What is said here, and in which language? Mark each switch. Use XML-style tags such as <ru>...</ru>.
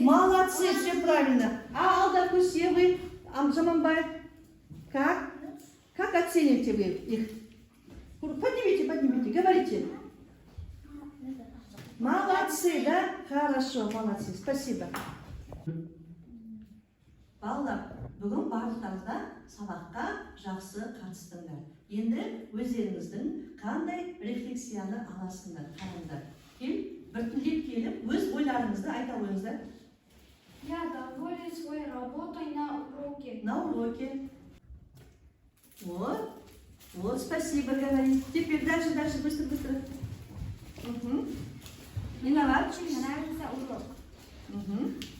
<ru>Молодцы, все правильно. А Алдар Кусе вы, Жаманбай, как? Как оцените вы их? Поднимите, поднимите, говорите. Молодцы, да? Хорошо, молодцы, спасибо.</ru> <kk>Балалар, бүгін барлықтарыңыздар сабаққа жақсы қатыстыңдар. Енді өздеріңіздің қандай рефлексияны аласыңдар, қараңдар. Кел, біртіндеп келіп, өз ойларыңызды айта қойыңыздар.</kk> <ru>Я доволен своей работой на уроке. На уроке. Вот. Вот, спасибо, говори. Теперь дальше, дальше, быстро, быстро. Угу. Виноват. Очень нравится урок. Угу.</ru>